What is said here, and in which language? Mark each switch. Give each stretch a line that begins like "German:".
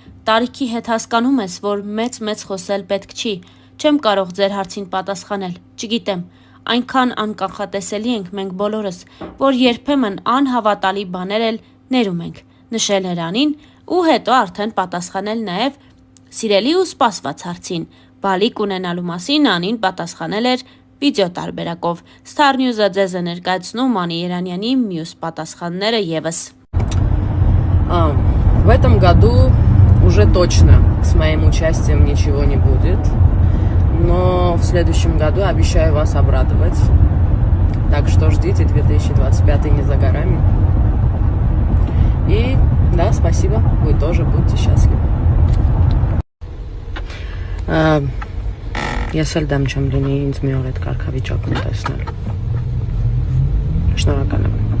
Armenian: «Տարիքի հետ հասկանում ես, որ մեծ խոսել պետք չի, չեմ կարող ձեր հարցին պատասխանել, չգիտեմ, այնքան անկանխատեսելի ենք մենք բոլորս, որ երբեմն անհավատալի բաներ էլ ներում ենք», նշել էր Անին ու հետո արդեն պատասխանել նաև սիրելի ու սպասված հարցին։ Բալիկ ունենալու մասին Անին պատասխանել էր վիդեո տարբերակով։ Star News-ը ձեզ է ներկայացնում Անի Երանյանի մյուս պատասխանները ևս։
Russian: В этом году уже точно с моим участием ничего не будет, но в следующем году обещаю вас обрадовать. Так что ждите, 2025 не за горами. И да, спасибо, вы тоже будьте счастливы.
Armenian: Ես էլ դեմ չեմ լինի ինձ մի օր այդ կարգավիճակում տեսնել։ Շնորհակալ եմ։